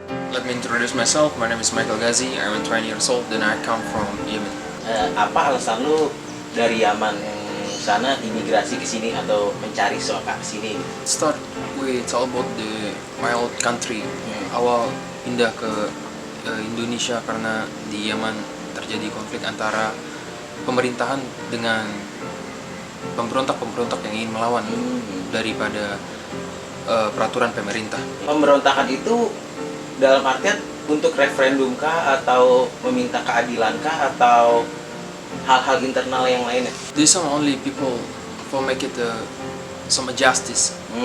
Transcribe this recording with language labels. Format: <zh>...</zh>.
<en>Let me introduce myself. My name is Michael Ghazi. I'm 20 years old and I come from Yemen.</en> <id>Apa alasan lu dari Yaman sana imigrasi ke sini atau mencari suaka ke sini?</id> <en>Start with all about my old country.</en> <id>Awal pindah ke Indonesia karena di Yaman terjadi konflik antara pemerintahan dengan pemberontak-pemberontak yang ingin melawan daripada peraturan pemerintah. Pemberontakan itu dalam artian untuk referendum kah atau meminta keadilan kah atau hal-hal internal yang lainnya?</id> <en>There's some only people for make it some justice.</en>